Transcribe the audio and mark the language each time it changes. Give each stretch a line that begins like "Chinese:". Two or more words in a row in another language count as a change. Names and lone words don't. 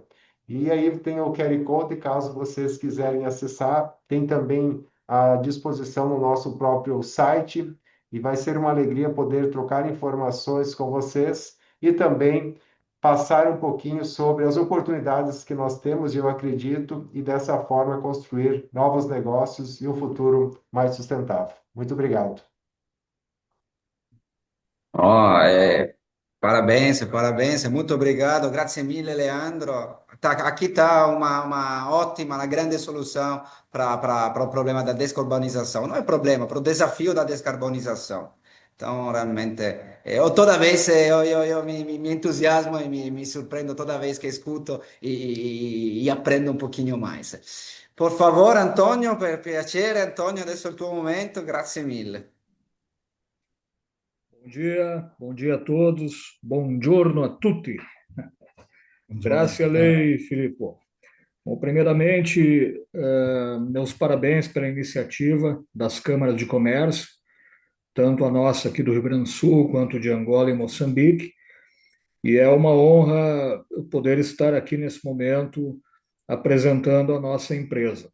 Portuguese: E aí tem o QR Code, caso vocês quiserem acessar, tem também à disposição no nosso próprio site, e vai ser uma alegria poder trocar informações com vocês e também passar um pouquinho sobre as oportunidades que nós temos, e eu acredito, e dessa forma construir novos negócios e um futuro mais sustentável. Muito obrigado. Oh, parabéns, parabéns, muito obrigado,
Italian: grazie mille, Leandro.
Portuguese: Aqui está uma ótima, uma grande solução para o problema da descarbonização. Não é problema, para o desafio da descarbonização. Então, realmente, toda vez eu me entusiasmo e me surpreendo toda vez que escuto e aprendo um pouquinho mais. Por favor,
Italian: Antonio, per piacere, Antonio, adesso è il tuo momento, grazie mille.
Portuguese: Bom dia a todos,
Italian: buongiorno a tutti. Grazie a Buongiorno. lei, Filippo.
Portuguese: Bom, primeiramente, meus parabéns pela iniciativa das câmaras de comércio, tanto a nossa aqui do Rio Grande do Sul, quanto de Angola e Moçambique. E é uma honra eu poder estar aqui nesse momento apresentando a nossa empresa.